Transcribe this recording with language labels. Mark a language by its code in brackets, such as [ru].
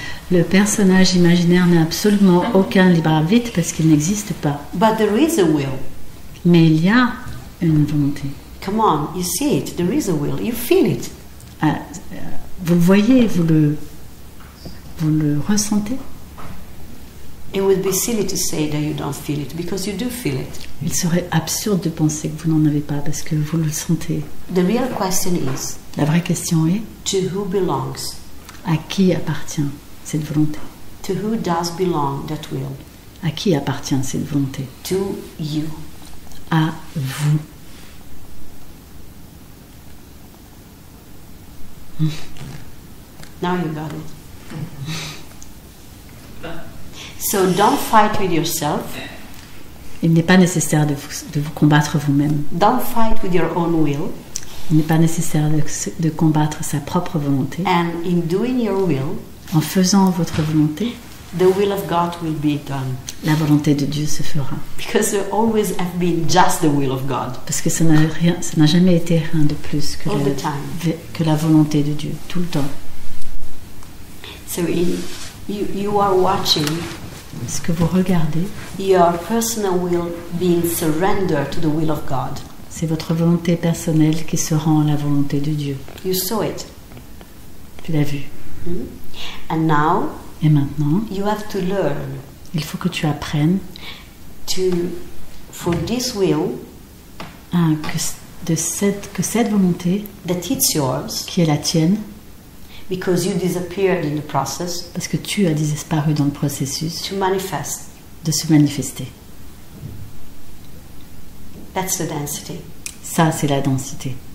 [fr] Le personnage imaginaire n'a absolument aucun libre arbitre parce qu'il n'existe pas. [en] But there is a will. [fr] Mais il y a une volonté. [en] Come on, you see it. There is a will. You feel it. [fr] Vous le voyez, vous le ressentez. [en] It would be silly to say that you don't feel it because you do feel it. [fr] Il serait absurde de penser que vous n'en avez pas parce que vous le sentez. [en] The real question is, [fr] la vraie question est, [en] to who belongs? [fr] À qui appartient cette volonté? [en] To who does belong that will? [fr] À qui appartient cette volonté? [en] To you. [fr] À vous. [en] Now you got it. So don't fight with yourself. [fr] Il n'est pas nécessaire de vous combattre vous-même. [en] Don't fight with your own will. [fr] Il n'est pas nécessaire de combattre sa propre volonté. [en] And in doing your will, [fr] en faisant votre volonté, [en] the will of God will be done. [fr] La volonté de Dieu se fera. [en] Because there always have been just the will of God. [fr] Parce que ça n'a jamais été rien de plus que la volonté de Dieu, tout le temps. [en] So you are watching. [fr] Ce que vous regardez, [en] your personal will being surrendered to the will of God. [fr] C'est votre volonté personnelle qui se rend à la volonté de Dieu. [en] You saw it. [fr] Tu l'as vu. [en] And now, [fr] et maintenant, [en] you have to learn. [fr] Il faut que tu apprennes [en] for this will, [fr] que cette volonté, [en] that it's yours, [fr] qui est la tienne, [en] because you disappeared in the process, [fr] parce que tu as disparu dans le processus, [en] to manifest. [fr] De se manifester. [en] That's the density. [fr] Ça, c'est la densité.